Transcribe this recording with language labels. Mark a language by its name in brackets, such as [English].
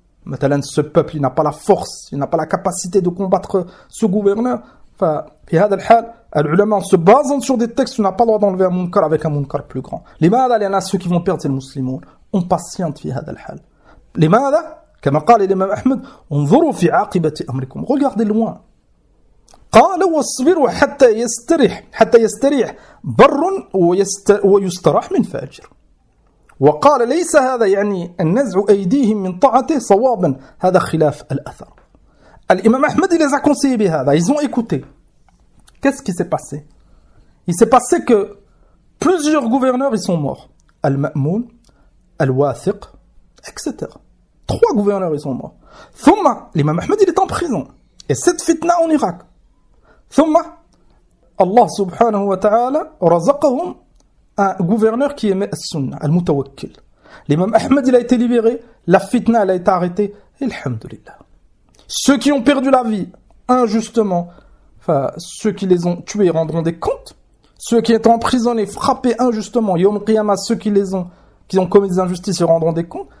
[French] Maintenant, ce peuple, il n'a pas la force, il n'a pas la capacité de combattre ce gouverneur. Et dans ce cas, les ulémas, en se basant sur des textes, on n'a pas le droit d'enlever un munkar avec un munkar plus grand. Les malades, il y en a ceux qui vont perdre, c'est les musulmans. On patiente dans ce cas. Les malades, comme a dit l'imam Ahmed, on verra dans la fin de l'Amérique. Regardez loin. [Arabic] قال واصبر حتى يستريح حتى يستريح بر ويستراح من فاجر وقال ليس هذا يعني النزع أيديهم من طاعته صوابا هذا خلاف الأثر. [French] الإمام أحمد les a conseillés [Arabic] بهذا. [French] Ils ont écouté. Qu'est-ce qui s'est passé? Il s'est passé que plusieurs gouverneurs ils sont morts. Al-Ma'moun, Al-Wathiq, etc. Trois gouverneurs ils sont morts. ثم الإمام أحمد il est en prison. Et cette fitna en Irak. [Arabic] ثم الله سبحانه وتعالى رزقهم [French] un gouverneur qui aimait [Arabic] السنة المتوكل. [French] L'imam Ahmed il a été libéré, la fitna elle a été arrêtée, alhamdulillah. Ceux qui ont perdu la vie injustement, enfin ceux qui les ont tués rendront des comptes. Ceux qui étaient emprisonnés, frappés injustement, yawm qiyama, ceux qui les ont qui ont commis des injustices rendront des comptes.